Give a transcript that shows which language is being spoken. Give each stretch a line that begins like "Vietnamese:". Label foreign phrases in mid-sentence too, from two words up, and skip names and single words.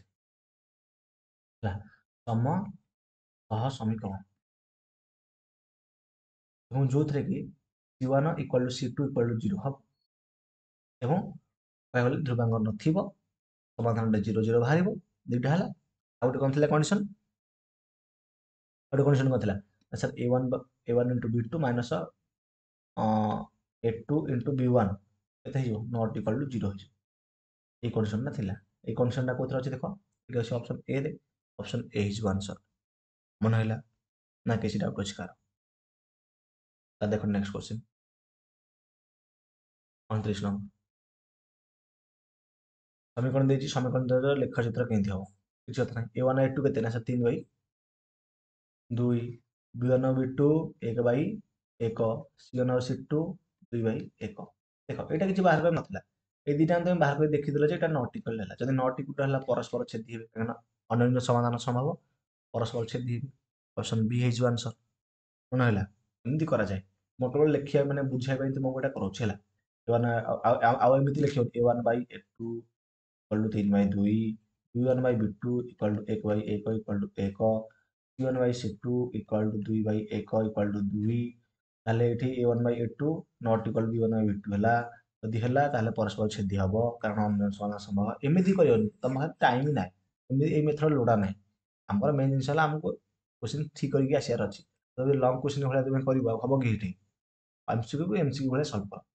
Odia: ହେଲା, ସମ ସହ ସମୀକରଣ, ଏବଂ ଯୋଉଥିରେ କି C1 = C2 = 0 ହବ ଏବଂ କହିବାକୁ ଗଲେ ଧ୍ରୁବାଙ୍କ ନଥିବ, ସମାଧାନଟା 0 0 ବାହାରିବ। ଦୁଇଟା ହେଲା। ଆଉ ଗୋଟେ କ'ଣ ଥିଲା କଣ୍ଡିସନ୍? ଗୋଟେ କଣ୍ଡିସନ୍ କ'ଣ ଥିଲା ସାର୍, a1 × b2 ମାଇନସ୍ a2 × b1 କେତେ ହେଇଯିବ?
English: not equal to 0
Odia: ହେଇଯିବ। এই କଣ୍ଡିସନ୍ଟା ଥିଲା। এই କଣ୍ଡିସନ୍ଟା କୋଉଥିରେ ଅଛି ଦେଖ, ଏଠି ଅଛି
English: option A
Odia: ରେ,
English: option A
Odia: ହେଇଯିବ ଆନ୍ସର। ମନେ ହେଲା ନା କିଛି ଡାଉଟ୍ ଅଛି କାହାର? ତାହେଲେ ଦେଖ
English: next question
Odia: 29 ନମ୍ବର। ସମୀକରଣ ଦେଇଛି, ସମୀକରଣ ଦ୍ୱୟର ଲେଖଚିତ୍ର କେମିତି ହବ? କିଛି କଥା ନାହିଁ। a1 a2 କେତେ ନା ସାର୍ 3/2, b1 b2 1/1, c1 c2 2/1। ଦେଖ ଏଇଟା କିଛି ବାହାର କରି ନଥିଲା,
Bangla: এই দুইটা তুমি
Odia: ବାହାର କରି ଦେଖିଦେଲ ଯେ ଏଇଟା
English: not equal
Odia: ହେଲା। ଯଦି
English: not equal
Odia: ହେଲା ପରସ୍ପର ଛେଦି ହେବେ, କାରଣ ଅନ୍ୟାନ୍ୟ ସମାଧାନ ସମ୍ଭବ, ପରସ୍ପର ଛେଦି ହେବେ।
English: option B
Odia: ହେଇଯିବ ଆନ୍ସର। ମନେ ହେଲା? ଏମିତି କରାଯାଏ। ମୁଁ କେବଳ ଲେଖିବା ମାନେ ବୁଝିବା ପାଇଁ ତୁମକୁ ଏଇଟା କରଉଛି ହେଲା। ଆଉ ଏମିତି ଲେଖିବ a1/a2 = 3/2, b1/b2 = 1/1 = 1, c1/c2 = 2/1 = 2। ତାହେଲେ ଏଠି a1/a2
English: not equal
Odia: b1/b2 ହେଲା। ଯଦି ହେଲା ତାହେଲେ ପରସ୍ପର ଛେଦି ହବ, କାରଣ ଅନ୍ୟ ସମାଧାନ ସମ୍ଭବ। ଏମିତି କରିବନି, ତମ ପାଖରେ ଟାଇମ୍ ନାହିଁ, ଏମିତି ଏଇ ମେଥଡ଼ ଲୋଡ଼ା ନାହିଁ। ଆମର ମେନ୍ ଜିନିଷ ହେଲା ଆମକୁ କ୍ୱେଶ୍ଚିନ୍ ଠିକ୍ କରିକି ଆସିବାର ଅଛି। ଯଦି
English: long question
Odia: ଭଳିଆ ତୁମେ କରିବ, ହବ କି ଏଠି? MCQ MCQ ଭଳିଆ ସଲ୍ଭ କର।